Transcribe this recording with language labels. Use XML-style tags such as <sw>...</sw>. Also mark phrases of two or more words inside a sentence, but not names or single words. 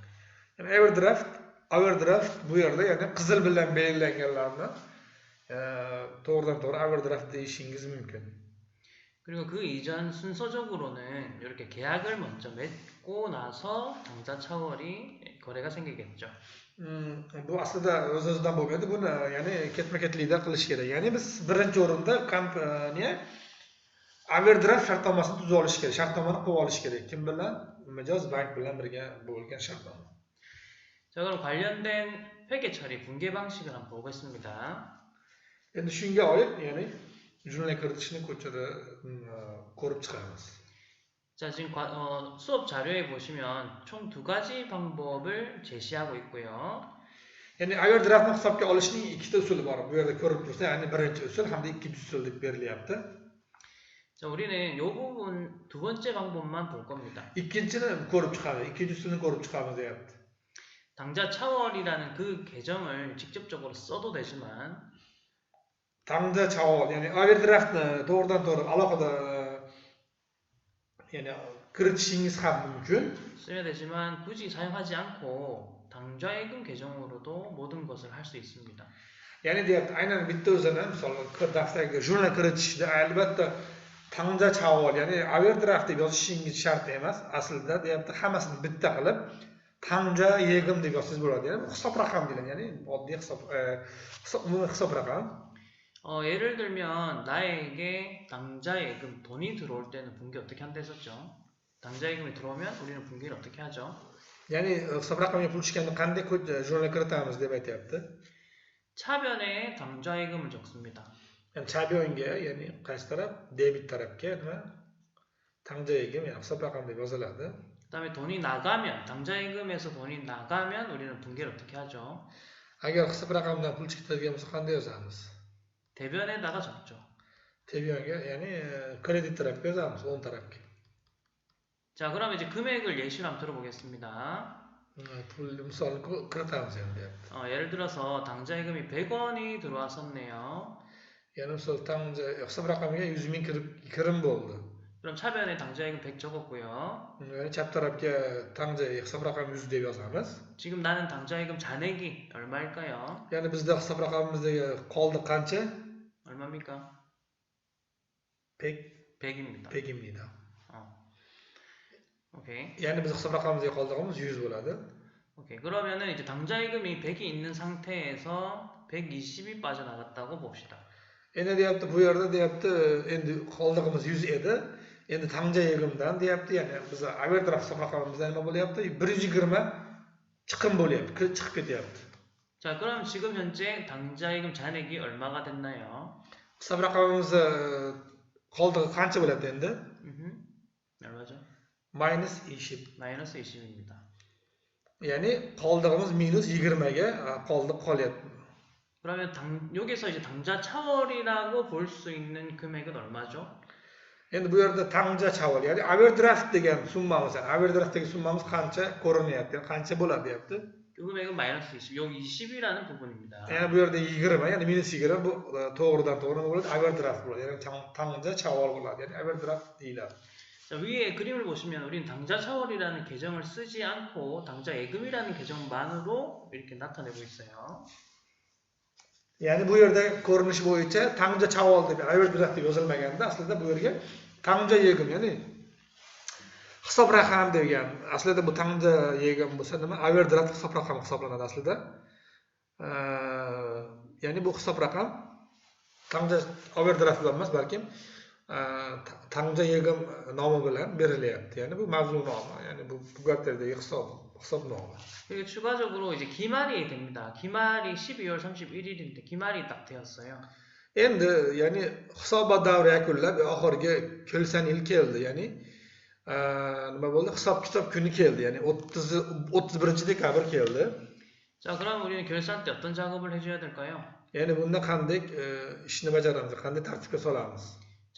<uz>Yani overdraft bu yerda ya'ni qizil bilan belgilanganlarni to'g'ridan to'g'ri overdraft deyishingiz mumkin.</uz> <ko>그리고 그 이전 순서적으로는 이렇게 계약을 먼저 맺고 나서 당좌 차월이 거래가 생기겠죠.</ko> <uz>Bu aslida o'z-o'zidan bo'lmaydi. Buni ya'ni ketma-ketlikda qilish kerak. Ya'ni biz birinchi o'rinda kompaniya overdraft shartnomasini tuzib olish kerak, shartnomani qilib olish kerak. Kim bilan? Mijoz bank bilan birga bo'lgan shartnoma.</uz> <ko>자, 그럼 관련된 회계 처리 분개 방식을 한번 보겠습니다.</ko> <uz>Endi shunga oid, ya'ni jurnal kiritishni ko'rib chiqamiz.</uz> <ko>자, 지금 수업 자료에 보시면 총 두 가지 방법을 제시하고 있고요.</ko> <uz>Ya'ni overdraftni hisobga olishning ikkita usuli bor. Bu yerda ko'rib tursa, ya'ni birinchi usul hamda ikkinchi usul deb berilyapti.</uz> <ko>자, 우리는 이 부분 두 번째 방법만 볼 겁니다.</ko> <uz>Ikkinchini ko'rib chiqamiz, ikkinchi usulni ko'rib chiqamiz deyapti.</uz> <ko>당좌 차월이라는 그 계정을 직접적으로 써도 되지만 당좌 차월,</ko> <uz>ya'ni overdraftni to'g'ridan to'g'ri alohida ya'ni kiritishingiz ham mumkin.</uz> <ko>쓰면 되지만 굳이 사용하지 않고 당좌예금 계정으로도 모든 것을 할 수 있습니다.</ko> <uz>Ya'ni deyapti, aynan bitta o'zini, misol daftarga jurnal kiritishda albatta</uz> <ko>당좌 차월,</ko> <uz>ya'ni overdraft deb yozishingiz shart emas. Aslida deyapti, hammasini bitta qilib</uz> <ko>당좌 예금</ko> <uz>deb yozsangiz bo'ladi. Ya'ni hisob raqam deyiladi. Ya'ni oddiy umumiy hisob raqam.</uz> <ko>예를 들면 나에게 당좌예금 돈이 들어올 때는 분개 어떻게 한다 했었죠? 당좌예금이 들어오면 우리는 분개를 어떻게 하죠?</ko> <uz>Ya'ni hisob raqamga pul tushganda qanday jurnal kiritamiz deb aytyapti.</uz> <ko>차변에 당좌예금을 적습니다.</ko> <uz>Yani chabyonga, ya'ni qaysi taraf? Debit tarafga nima?</uz> <ko>당좌 예금,</ko> <uz>ya'ni hisob raqam deb yoziladi.</uz> <ko>그다음에 돈이 나가면 당좌예금에서 돈이 나가면 우리는 분개를 어떻게 하죠?</ko> <uz>Agar hisob raqamdan pul chiqadigan bo'lsa qanday yozamiz?</uz> <ko>대변에다가 적죠.</ko> <uz>Tebyonga, ya'ni kredit tarafga yozamiz, o'ng tarafga.</uz> <ko>자, 그럼 이제 금액을 예시로 한번 들어보겠습니다.</ko> <uz>Pul misolni kiritamiz endi.</uz> <ko>예를 들어서 당좌예금이 100원이 들어왔었네요.</ko> <uz>Ya'ni misol tangja hisob raqamiga 100 ming kirim bo'ldi.</uz> <ko>그럼 차변에 당좌예금 100 적었고요.</ko> <uz>Yani chap tarafga tangja hisob raqami 100 deb yozamiz.</uz> <ko>지금 나는 당좌예금 잔액이 얼마일까요?</ko> <uz>Ya'ni bizda hisob raqamimizdagi qoldi qancha?</uz> <ko>얼마입니까? 100 100입니다. 100입니다. 오케이.</ko> <uz>Ya'ni biz hisob raqamimizga qoldig'imiz 100 bo'ladi.</uz> <ko>오케이. 그러면은 이제 당좌예금이 100이 있는 상태에서 120이 빠져나갔다고 봅시다.</ko> <uz>Endi deyapti, bu yerda deyapti, endi qoldig'imiz 100 edi. Endi</uz> <ko>당좌 예금에서</ko> <uz>deyapti, ya'ni biz overdraft hisob raqamimizda nima bo'lyapti? 120 chiqim bo'lyapti, chiqib ketyapti.</uz> <ko>자, 그럼 지금 현재 당좌예금 잔액이 얼마가 됐나요?</ko> <uz>Hisob raqamimiz qoldig'i qancha bo'ladi endi?</uz> <ko>얼마죠?</ko> <uz>Minus 20.</uz> <ko>마이너스 20입니다.</ko> <uz>Ya'ni qoldig'imiz minus 20ga qolyapti.</uz> <ko>그러면 여기서 이제 당좌 차월이라고 볼 수 있는 금액은 얼마죠?</ko> <uz>Endi bu yerda</uz> <ko>당좌 차월,</ko> <uz>ya'ni overdraft degan summamiz, overdraftdagi summamiz qancha ko'rinyapti, qancha bo'ladi deyapti.</uz> <ko>그 금액은 마이너스 20, 요 20이라는 부분입니다.</ko> <uz>Ya'ni bu yerda 20, ya'ni minus 20 bu to'g'ridan to'g'ri nima bo'ladi? Overdraft bo'ladi. Ya'ni</uz> <ko>당좌 차월</ko> <uz>bo'ladi. Ya'ni overdraft deyiladi.</uz> <ko>자, 위에 그림을 보시면 우리는 당좌 차월이라는 계정을 쓰지 않고 당좌 예금이라는 계정만으로 이렇게 나타내고 있어요.</ko> <uz>Ya'ni bu yerda ko'rinish bo'yicha</uz> <ko>당좌 차월</ko> <uz>deb overdraft deb yozilmaganda aslida bu yerga</uz> <ko>당좌 예금,</ko> <uz>ya'ni hisob raqam degan. Aslida bu</uz> <ko>당좌 예금</ko> <uz>bo'lsa nima? Overdraft hisob raqami hisoblanadi aslida. Ya'ni bu hisob raqam tangja overdraft emas, balkim</uz> <ko>당좌 예금</ko> <uz>nomi bilan berilyapti. Ya'ni bu mavzu nomi, ya'ni bu buxgalterdagi hisob nomi.</uz> <ko>그리고 추가적으로 이제 기말이 됩니다. 기말이 12월 31일인데 기말이 딱 되었어요.</ko> <uz>Endi ya'ni hisobot davri yakunlab oxirgi kelsan yil keldi. Ya'ni nima bo'ldi? Hisob-kitob kuni keldi. Ya'ni 31-dekabr keldi.</uz> <ko>자, 그럼 우리는 결산 때 어떤 작업을 해줘야 될까요?</ko> <uz>Ya'ni bunda qanday ishni bajaramiz, qanday tartibga solamiz?</uz>